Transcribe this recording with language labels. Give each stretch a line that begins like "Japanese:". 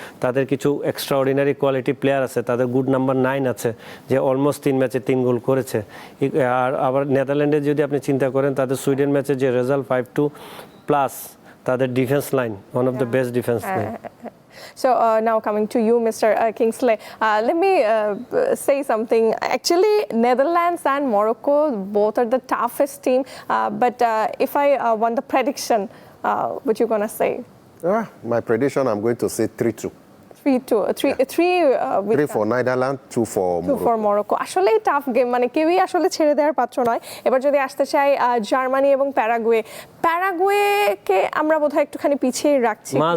Bangla: তাদের কিছু extra ordinary quality player আছে, তাদের গুড নাম্বার 9 আছে, যে অলমোস্ট 3 ম্যাচে 3 গোল করেছে। আর আবার নেদারল্যান্ডে যদি আপনি চিন্তা করেন, তাদের সুইডেন ম্যাচে যে রেজাল্ট 5-2+, তাদের defence line one of the best defence line.
English: So now coming to you, Mr. Kingsley, let me say something. Actually, Netherlands and Morocco both are the toughest team. But if I want the prediction, what you gonna say? My prediction, I'm going to say 3-2. 3 for Netherlands, 2 for Morocco.
Bangla: আসলে tough game, মানে কেউই আসলে ছেড়ে দেওয়ার পাত্র নয়। এবার যদি আসতে চাই জার্মানি এবং প্যারাগুয়েকে আমরা বোধহয় একটুখানি পিছিয়ে রাখছি।